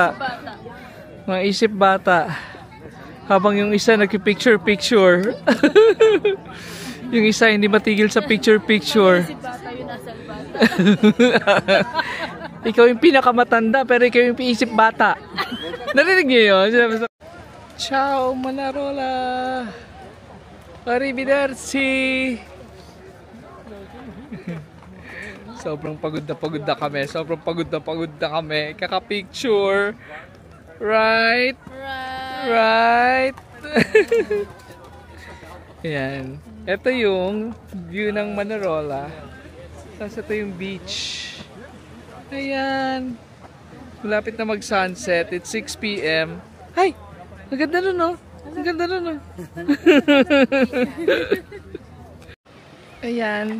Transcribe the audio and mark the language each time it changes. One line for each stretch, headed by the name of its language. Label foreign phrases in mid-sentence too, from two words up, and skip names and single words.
Filipino: Mga isip bata. Habang yung isa nagpipicture-picture. Yung isa hindi matigil sa picture-picture. Bata yun, nasa bata. Ikaw yung pinakamatanda pero ikaw yung isip bata. Narinig niyo yun?
Italian: Ciao, Manarola. Arrivederci.
Filipino: Sobrang pagod na kami. Sobrang pagod na kami. Kaka-picture. Right? Right? Ayan. Ito yung view ng Manarola. Tapos ito yung beach. Ayan. Malapit na mag-sunset.
English: It's 6 p.m.
Filipino: Ay! Ang ganda nun, no? Ang ganda nun, no? Ayan.